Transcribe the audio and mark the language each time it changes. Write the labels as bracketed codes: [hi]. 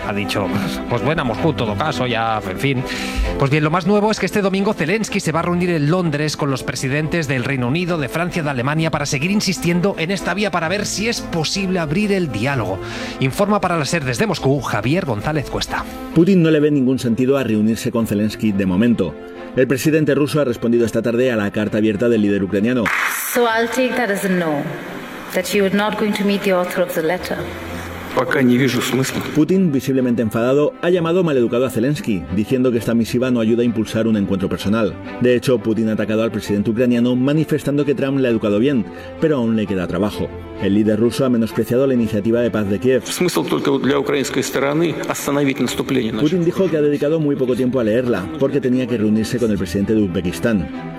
[es] Ha dicho, pues bueno, a Moscú en todo caso, ya, en fin. Pues bien, lo más nuevo es que este domingo Zelensky se va a reunir en Londres con los presidentes del Reino Unido, de Francia, de Alemania, para seguir insistiendo en esta vía para ver si es posible abrir el diálogo. Informa para la SER desde Moscú, Javier González Cuesta. Putin no le ve ningún sentido a reunirse con Zelensky de momento. El presidente ruso ha respondido esta tarde a la carta abierta del líder ucraniano. [en] So I'll take that as a no, that you are not going to meet the author of the letter. [es] Putin, visiblemente enfadado, ha llamado maleducado a Zelensky, diciendo que esta misiva no ayuda a impulsar un encuentro personal. De hecho, Putin ha atacado al presidente ucraniano manifestando que Trump le ha educado bien, pero aún le queda trabajo. El líder ruso ha menospreciado la iniciativa de paz de Kiev. Putin dijo que ha dedicado muy poco tiempo a leerla, porque tenía que reunirse con el presidente de Uzbekistán.